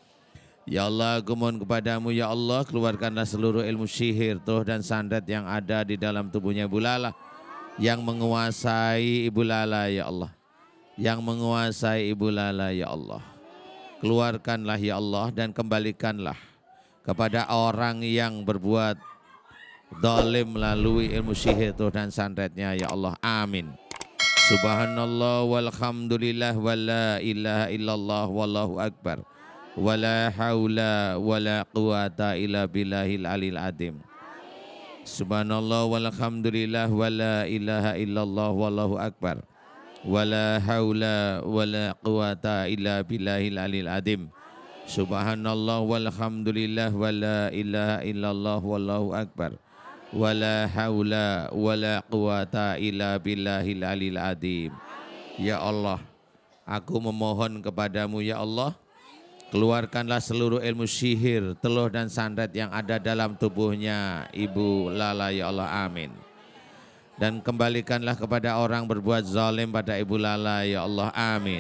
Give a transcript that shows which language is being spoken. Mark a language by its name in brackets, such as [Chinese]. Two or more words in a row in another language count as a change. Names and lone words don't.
[Indonesian] Ya Allah, aku mohon kepadamu, ya Allah, keluarkanlah seluruh ilmu sihir, teluh, dan santet yang ada di dalam tubuhnya Ibu Lala, yang menguasai Ibu Lala, ya Allah. Yang menguasai Ibu Lala, ya Allah. Keluarkanlah, ya Allah, dan kembalikanlah kepada orang yang berbuat zalim melalui ilmu sihir, teluh, dan santetnya, ya Allah, amin. [Arabic] سبحان الله والحمد لله ولا إله إلا الله والله أكبر ولا حول ولا قوة إلا بالله العلي العظيم. سبحان الله والحمد لله ولا إله إلا الله والله أكبر ولا حول ولا قوة إلا بالله العلي العظيم. سبحان الله والحمد لله ولا إله إلا الله والله أكبر ولا حول ولا قوة إلا بالله العلي العظيم. [Indonesian] Ya Allah, aku memohon kepadamu, ya Allah, keluarkanlah seluruh ilmu sihir, teluh, dan santet yang ada dalam tubuhnya Ibu Lala, ya Allah, amin. Dan kembalikanlah kepada orang berbuat zalim pada Ibu Lala, ya Allah, amin.